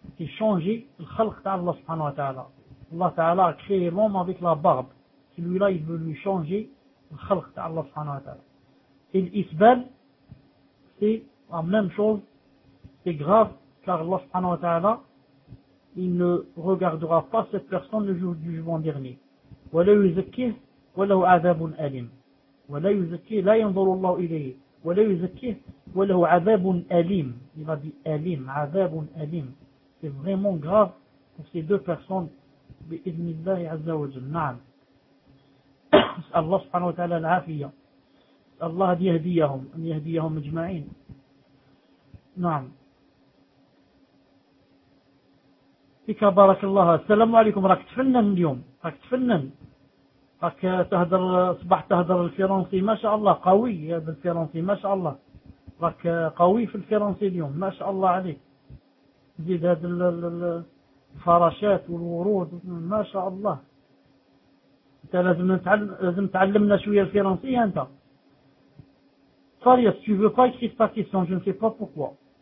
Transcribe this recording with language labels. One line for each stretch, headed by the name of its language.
French: C'est changer le khalq d'Allah subhanahu wa ta'ala. Allah ta'ala a créé l'homme avec la barbe. Celui-là, il veut lui changer le khalq d'Allah subhanahu wa ta'ala. Et l'isbel, c'est la même chose. C'est grave, car Allah subhanahu wa ta'ala, il ne regardera pas cette personne le jour du jugement dernier.
Arabic: وَلَا يُزَكِّهِ وَلَهُ عَذَابٌ أَلِيمٌ وَلَا يُزَكِّهِ لَا يَنْظُرُ اللَّهُ إِلَيْهِ وَلَا يُزَكِّهِ وَلَهُ عَذَابٌ أَلِيمٌ
French: Il a dit
Arabic: « أَلِيمٌ » « عَذَابٌ أَلِيمٌ »
French: C'est vraiment grave pour ces deux personnes.
Arabic: بِإِذْنِ اللَّهِ عَزَّ وَجَلْ نَعَمْ Allah subhanahu wa ta'ala l'afiyya. Allah يهديهم يهديهم اجمعين. نعم. فيك بارك الله السلام عليكم راك تفنن اليوم راك تفنن راك تهدر صباح تهدر الفرنسي ما شاء الله قوي هذا الفرنسي ما شاء الله راك قوي في الفرنسي اليوم ما شاء الله عليك زيد هذا الفراشات والورود ما شاء الله انت لازم نتعلم لازم تعلمنا شويه الفرنسي انت فاريس
French: tu veux pas écrire ta question je ne sais pas pourquoi.